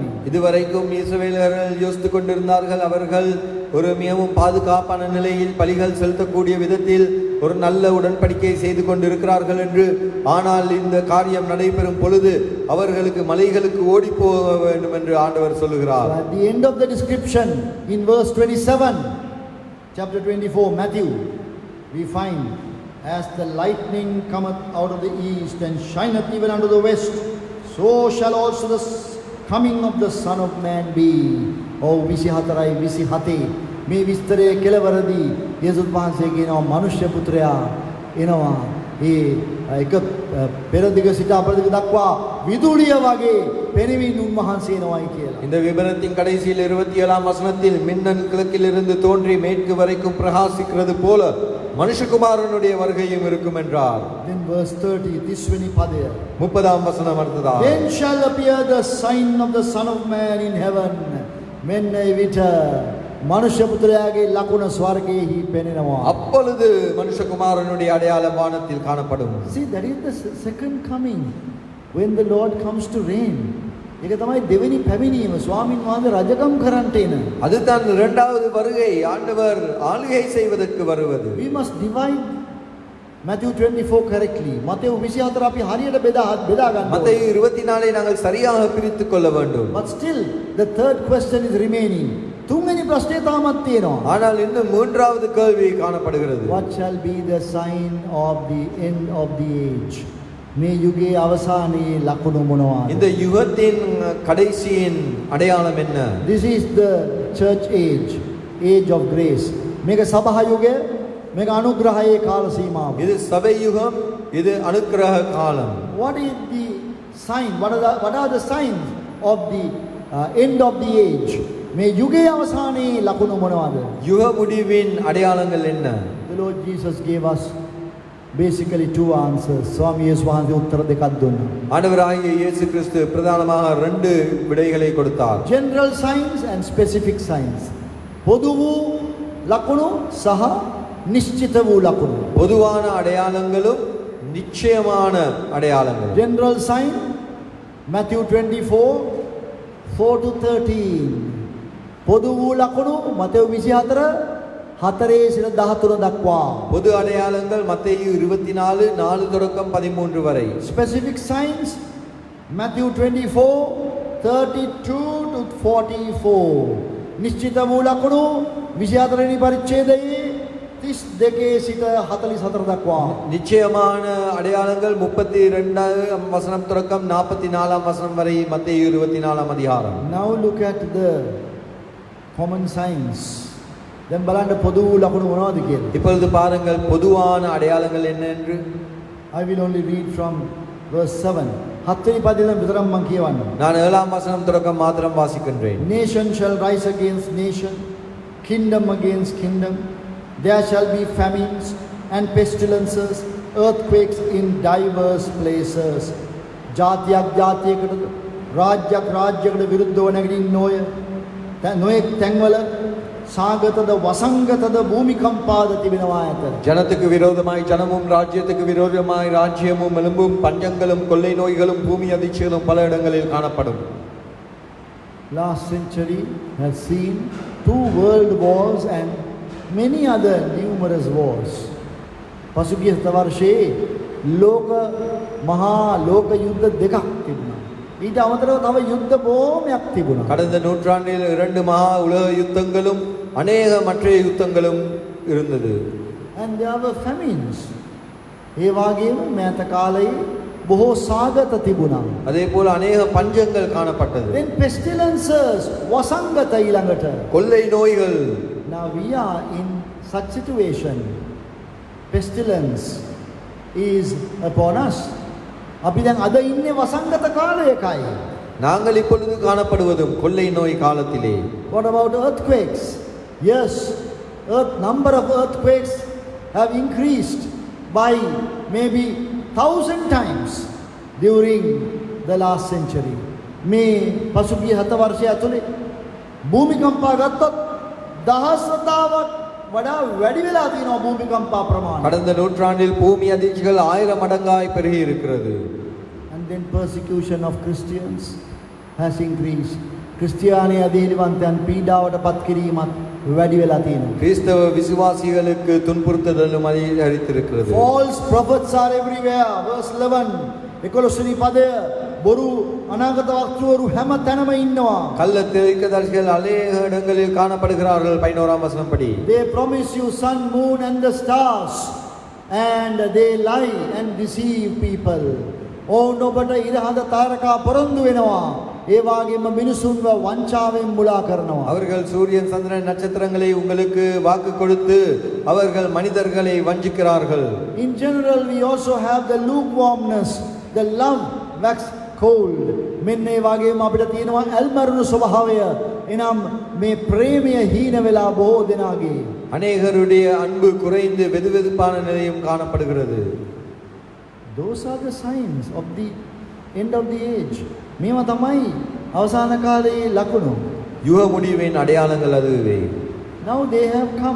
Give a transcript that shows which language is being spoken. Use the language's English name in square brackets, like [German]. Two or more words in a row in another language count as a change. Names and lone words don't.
[Tamil] இதுவரைக்கும் இஸ்ரவேலர்கள் யோசித்துக் கொண்டிருந்தார்கள் அவர்கள் ஒரு மிகவும் பாதுகாப்பான நிலையில் பலிகள் செலுத்தக்கூடிய விதத்தில் ஒரு நல்ல உடன்படிக்கை செய்து கொண்டிருக்கிறார்கள் என்று. ஆனால் இந்த காரியம் நடைபெறும் பொழுது அவர்களுக்கு மலைகளுக்கு ஓடி போக வேண்டும் என்று ஆண்டவர் சொல்லுகிறார். [English] At the end of the description in verse 27 chapter 24 Matthew we find, as the lightning cometh out of the east and shineth even unto the west, so shall also the coming of the Son of Man be. [Sinhala] Oh 24යි 27 මේ විස්තරයේ කෙලවරදී යේසුස් වහන්සේ කියනවා මනුෂ්‍ය පුත්‍රයා එනවා. ඒ එක පෙරදිග සිට අපරදිග දක්වා විදුලිය වගේ පෙනෙමින් උන්වහන්සේ එනවායි කියලා. [Tamil] இந்த விபரத்தின் கடைசியில் 27ஆம் வசனத்தில் மின்னல் கிழக்கிலிருந்து தோன்றி மேற்கு வரைக்கும் பிரகாசிக்கிறது போல மனுஷகுமாரனுடைய வருகையும் இருக்கும் என்றார். [English] Then verse 30 [Sinhala] තිස්වෙනි පදය. [Tamil] 30ஆம் வசனம் அடுத்ததா. [English] Then shall appear the sign of the Son of Man in heaven. [Sinhala] මෙන්න එවිට මනුෂ්‍ය පුත්‍රයාගේ ලකුණ ස්වර්ගයේහි පෙනෙනවා. [Tamil] அப்பொழுது மனுஷகுமாரனுடைய அடையாளம் வானத்தில் காணப்படும். [English] See, that is the second coming when the Lord comes to reign. [Sinhala] ඒක තමයි දෙවෙනි පැමිණීම ස්වාමින් වහන්සේ රජකම් කරන්නට එන. [Tamil] அதுதான் இரண்டாவது வருகை, ஆண்டவர் ஆளுகை செய்வதற்கு வருவது. [English] We must divide Matthew 24 correctly. [Sinhala] මතෙව් 24 අපි හරියට බෙදා ගන්න. [Tamil] மத்தேயு 24 நாங்கள் சரியாக பிரித்துக் கொள்ள வேண்டும். [English] But still the third question is remaining. [Sinhala] තුන්වෙනි ප්‍රශ්නේ තාමත් තියෙනවා. [Tamil] ஆனால் இன்னும் மூன்றாவது கேள்வி காணப்படுகிறது. [English] What shall be the sign of the end of the age? [Sinhala] මේ යුගයේ අවසානයේ ලකුණු මොනවාද? [Tamil] இந்த யுகத்தின் கடைசியின் அடையாளம் என்ன? [English] This is the church age of grace. [Sinhala] මේක සභා යුගය, මේක අනුග්‍රහයේ කාල සීමාව. [Tamil] இது சபை யுகம், இது அனுக்கிரக காலம். [English] What is the sign? What are the signs of the end of the age? [Sinhala] මේ යුගයේ අවසානයේ ලකුණු මොනවාද? [Tamil] யுக முடிவின் அடையாளங்கள் என்ன? [English] The Lord Jesus gave us basically two answers. [Sinhala] ස්වාමී යේසුස් වහන්සේ උත්තර දෙකක් දුන්නා. [Tamil] ஆண்டவராகிய இயேசு கிறிஸ்து பிரதானமாக 2 விடைகளை கொடுத்தார். [English] General signs and specific signs. [Sinhala] පොදු වූ ලකුණු සහ නිශ්චිත වූ ලකුණු. [Tamil] பொதுவான அடையாளங்களும் நிச்சயமான அடையாளங்களும். [English] General sign Matthew 24 4 to 13. [Sinhala] පොදු වූ ලකුණු මතෙව් 24 4 සිට 13 දක්වා. [Tamil] பொது அடையாளங்கள் மத்தேயு 24 4 தொடக்கம் 13 வரை. [English] Specific signs Matthew 24 32 to 44. [Sinhala] නිශ්චිත වූ ලකුණු 24 වෙනි පරිච්ඡේදයේ 32 සිට 44 දක්වා. [Tamil] நிச்சயமான அடையாளங்கள் 32ஆம் வசனம் தொடக்கம் 44ஆம் வசனம் வரை மத்தேயு 24ஆம் அதிகாரம். [English] Now look at the common signs. [Sinhala] දැන් බලන්න පොදු වූ ලකුණු මොනවද කියලා. [Tamil] இப்பொழுது பாருங்கள் பொதுவான அடையாளங்கள் என்ன என்று. [English] I will only read from verse 7. [Sinhala] 7 වෙනි පදයෙන් විතරක් මම කියවන්නම්. [Tamil] நான் 7ஆம் வசனம் தொடக்கம் மாத்திரம் வாசிக்கின்றேன். [English] Nation shall rise against nation, kingdom against kingdom. There shall be famines and pestilences, earthquakes in diverse places. [Sinhala] ජාතියක් ජාතියකට රාජ්‍යයක් රාජ්‍යයකට විරුද්ධව නැගිටින්නෝය. නොයෙක් තැන්වල සාගතද වසංගතද භූමිකම්පාද තිබෙනවා ඇත. [Tamil] ஜனத்துக்கு விரோதமாய் ஜனமும் ராஜ்யத்துக்கு விரோதமாய் ராஜ்யமும் எலும்பும் பஞ்சங்களும் கொள்ளை நோய்களும் பூமி அதிர்ச்சிகளும் பல இடங்களில் காணப்படும். [English] Last century has seen 2 world wars and many other numerous wars. [Sinhala] පසුගිය වර්ෂයේ මහා ලෝක යුද්ධ දෙකක් තිබුණා. ඊට අමතරව තව යුද්ධ බොහොමයක් තිබුණා. [Tamil] கடந்த நூற்றாண்டில் 2 மகா உலக யுத்தங்களும் அநேக மற்ற யுத்தங்களும் இருந்தது. [English] And there were famines. [Sinhala] ඒ වගේම මෑත කාලයේ බොහෝ සාගත තිබුණා. [Tamil] அதே போல அநேக பஞ்சங்கள் காணப்பட்டது. [English] Then pestilences [Sinhala] වසංගත ඊළඟට. [Tamil] கொள்ளை நோய்கள். [English] Now we are in such situation. Pestilence is upon us. [Sinhala] අපි දැන් අද ඉන්නේ වසංගත කාලයකයි. [Tamil] நாங்கள் இப்பொழுது காணப்படுவதும் கொள்ளை நோய் காலத்திலே. [English] What about earthquakes? Yes, number of earthquakes have increased by maybe 1,000 times during the last century. [Sinhala] මේ පසුගිය 7 වර්ෂය ඇතුලේ භූමිකම්පා ගත්තොත් දහස්වතාවක් වඩා වැඩි වෙලා තියෙනවා භූමිකම්පා ප්‍රමාණය. [Tamil] கடந்த நூற்றாண்டில் பூமி அதிர்ச்சிகள் 1000 மடங்காய் பெருகி இருக்கிறது. [English] And then persecution of Christians has increased. [Sinhala] ක්‍රිස්තියානි අධීනවන්තයන් පීඩාවට පත් කිරීමත් වැඩි වෙලා තියෙනවා. [Tamil] கிறிஸ்தவ விசுவாசிகளுக்கு துன்புறுத்தலும் அதிகரித்திருக்கிறது. [English] False prophets are everywhere. [Sinhala] Verse 11 11 පදය බොරු අනාගත වක්තවරු හැම තැනම ඉන්නවා. [Tamil] கள்ள தீர்க்கதரிசிகள் அநேக இடங்களில் காணப்படுகிறார்கள். 11ஆம் வசனம் படி. [English] They promise you sun, moon and the stars and they lie and deceive people. [Sinhala] ඔවුන් ඔබට ඉරහඳ තාරකා පොරොන්දු වෙනවා. ඒ වගේම මිනිසුන්ව වංචාවෙන් මුලා කරනවා. [Tamil] அவர்கள் சூரியன் சந்திரன் நட்சத்திரங்களை உங்களுக்கு வாக்கு கொடுத்து அவர்கள் மனிதர்களை வஞ்சிக்கிறார்கள். [English] In general we also have the lukewarmness, the love wax cold. [Sinhala] මෙන්න ඒ වගේම අපිට තියෙනවා ඇල්මරුණු ස්වභාවය. එනම් මේ ප්‍රේමය හීන වෙලා බොහෝ දෙනාගේ. [Tamil] அநேகருடைய அன்பு குறைந்து வெதுவெதுப்பான நிலையும் காணப்படுகிறது. [English] Those are the signs of the end of the age. [Sinhala] මේවා තමයි අවසාන කාලයේ ලකුණු. [Tamil] யுக முடிவின் அடையாளங்கள் அதுவே. [English] Now they have come.